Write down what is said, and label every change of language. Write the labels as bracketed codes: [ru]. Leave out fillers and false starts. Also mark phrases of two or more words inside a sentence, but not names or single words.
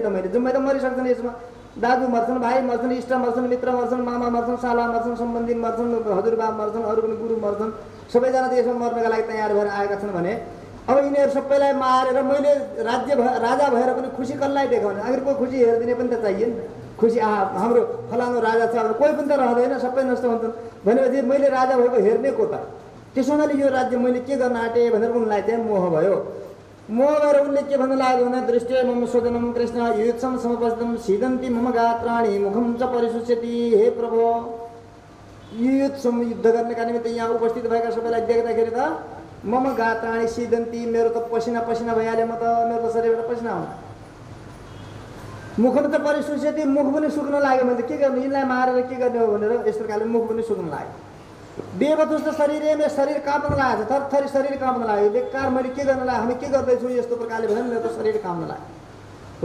[ne] मैले जम्मै त मरिसक्छन् यसमा। दाजु मर्छन्, भाइ मर्छन्, इष्ट मर्छन्, मित्र मर्छन्, मामा मर्छन्, साला मर्छन्, सम्बन्धी मर्छन्, हजुरबा मर्छन्, अरू पनि गुरु मर्छन्, सबैजना त यसमा मर्नका लागि तयार भएर आएका छन् भने अब यिनीहरू सबैलाई मारेर मैले राजा भएर पनि खुसी कसलाई देखाउने? आखिर कोही खुसी हेरिदिने पनि त चाहियो नि। खुसी हाम्रो फलानु राजा छ, कोही पनि त रहँदैन, सबै नष्ट हुन्छन् भनेपछि मैले राजा भएको हेर्ने को त? त्यसो हुनाले यो राज्य मैले के गर्न आँटेँ भनेर उनलाई चाहिँ मोह भयो। मोह भएर उनले के भन्नु लाग्यो भने [sa] दृष्टि मम स्वजनम कृष्ण युत्सम समपस्थितम सीदन्ती मम गात्राणि मुखम च परिशुष्यति। [ne] हे प्रभु, युत्सम युद्ध गर्नका निमित्त यहाँ उपस्थित भएका सबैलाई देख्दाखेरि त [sa] मम गात्राणि सीदन्ती, [ne] मेरो त पसिना पसिना भइहाल्यो, म त मेरो त शरीरबाट पसिना आउँछ। [sa] मुखम त परिशुष्यति, [ne] मुख पनि सुक्न लाग्यो। मैले के गर्नु, यिनलाई मारेर के गर्ने हो भनेर यस प्रकारले मुख पनि सुक्न लाग्यो। बेबतुस्त शरीर शरीर काँप्न लागेको छ, थरथरी शरीर काँप्न लाग्यो। बेकार मैले के गर्न लाग्यो, हामी के गर्दैछौँ यस्तो प्रकारले भने मेरो त शरीर काँप्न लाग्यो।